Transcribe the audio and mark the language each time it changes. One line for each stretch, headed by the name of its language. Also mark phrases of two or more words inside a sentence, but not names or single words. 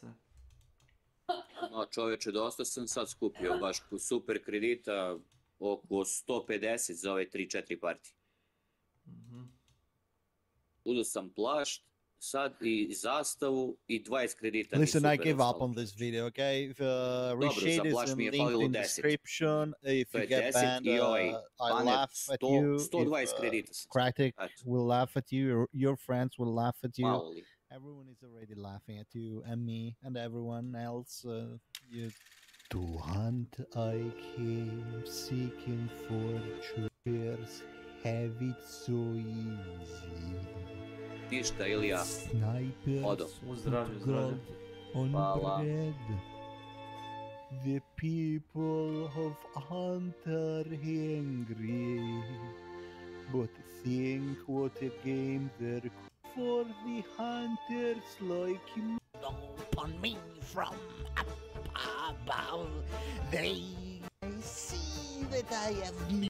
Croatian: No čovječe, dosta sam sad skupio, baš super kredita, oko 150 za ove 3-4 partije. Uzeo sam plašt, sad i zastavu i 20 kredita.
English: Listen, I give up on this video, okay? Reshade is linked in description. If you get banned, I laugh at you. Kratic will laugh at you. Your friends will laugh at you. Everyone is already laughing at you, and me, and everyone else. To hunt I came, seeking for treasures, have it so easy.
Croatian: Ništa, Ilija. Odo. Uzdravlju. Hvala.
English: The people of Hunter hungry, but think what a game they're for the hunters like me. Upon me from up above, they see that I have.